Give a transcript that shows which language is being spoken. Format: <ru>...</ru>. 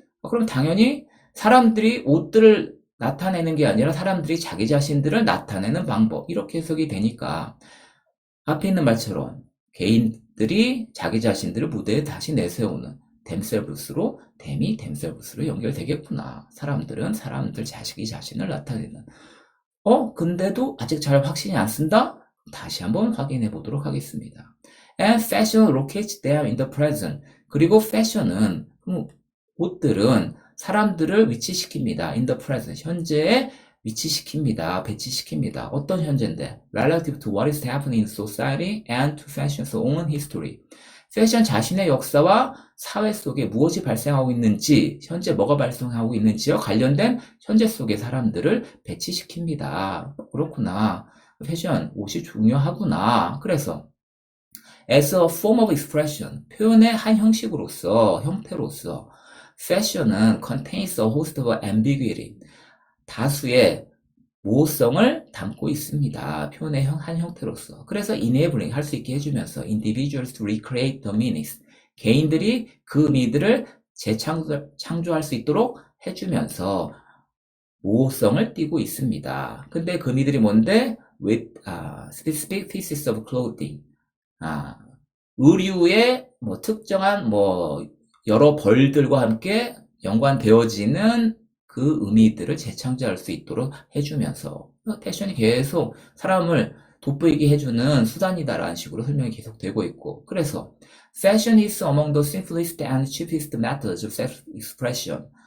<ko>그럼 당연히 사람들이 옷들을 나타내는 게 아니라 사람들이 자기 자신들을 나타내는 방법, 이렇게 해석이 되니까 앞에 있는 말처럼 개인들이 자기 자신들을 무대에 다시 내세우는 themselves로 연결되겠구나. 사람들은 사람들 자기 자신을 나타내는. 근데도 아직 잘 확신이 안 쓴다? 다시 한번 확인해 보도록 하겠습니다.</ko> <en>And fashion locates them in the present.</en> <ko>그리고 fashion은, 옷들은 사람들을 위치시킵니다.</ko> <en>in the present.</en> <ko>현재에 위치시킵니다. 배치시킵니다. 어떤 현재인데?</ko> <en>Relative to what is happening in society and to fashion's own history.</en> <ko>패션 자신의 역사와 사회 속에 무엇이 발생하고 있는지, 현재 뭐가 발생하고 있는지와 관련된 현재 속의 사람들을 배치시킵니다. 그렇구나. 패션, 옷이 중요하구나. 그래서</ko> <en>as a form of expression,</en> <ko>표현의 한 형태로서 fashion은</ko> <en>contains a host of ambiguity,</en> <ko>다수의 모호성을 담고 있습니다. 표현의 한 형태로서. 그래서 enabling, 할 수 있게 해주면서</ko> <en>individuals to recreate the meanings,</en> <ko>개인들이 그 의미들을 재창조할 수 있도록 해주면서 모호성을 띠고 있습니다. 근데 그 의미들이 뭔데?</ko> <en>with specific pieces of clothing,</en> <ko>의류의 특정한 여러 벌들과 함께 연관되어지는 그 의미들을 재창조할 수 있도록 해주면서 패션이 계속 사람을 돋보이게 해주는 수단이다라는 식으로 설명이 계속되고 있고, 그래서</ko> <en>Fashion is among the simplest and cheapest methods of self-expression.</en>